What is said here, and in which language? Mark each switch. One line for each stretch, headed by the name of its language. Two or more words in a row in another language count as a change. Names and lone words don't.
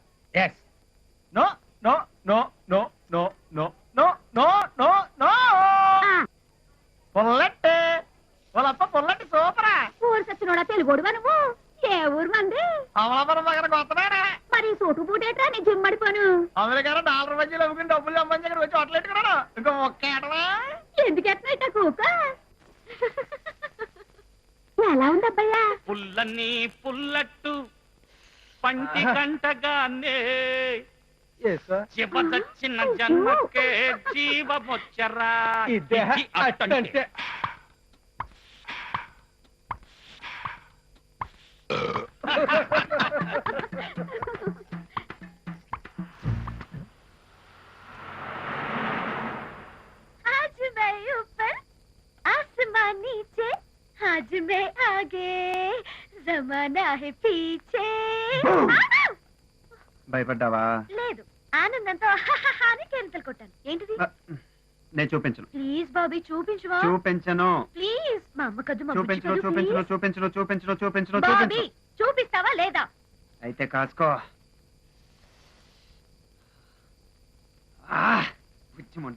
English: yes no no no no no no no no no no.
Telugu: పొల్లట్టే పొలప్ప పొల్లట్టి సూపరా. ఊరు సచ్చినోడా తెలుగోడుగా నువ్వు? ఏ ఊరు మంది? అమలాపురం దగ్గర కొత్తనారా. మరి సూటు పూటేట్రా నీ జిమ్మడిపోను. అమెరికా $1 బజ్జీలు అమ్ముకుని డబ్బులు సంపాదించి వచ్చి హోటలెట్టుకున్నాను. ఇంకా ఒక్కేటవా ఎందుకు ఎట్లా కూక? ఎలా ఉంది అబ్బయ్యా? పుల్లని పుల్లట్టు పంటి కంటగానే చిన్న జన్మకే జీవమొచ్చరా.
Hindi: आज मैं ऊपर आसमान नीचे, आज मैं आगे जमाना है पीछे.
Telugu: భయపడ్డావా? లేదు, ఆనందంతో అని కేరింతలు కొట్టాను. ఏంటిది? నేను చూపించను. ప్లీజ్ బాబీ చూపించువా? చూపించను. ప్లీజ్ మా అమ్మ కద్దు చూపించను చూపించను చూపించను చూపించను చూపించను బాబీ చూపించను. చూపిస్తావా లేదా? అయితే కాసుకో. మంటలు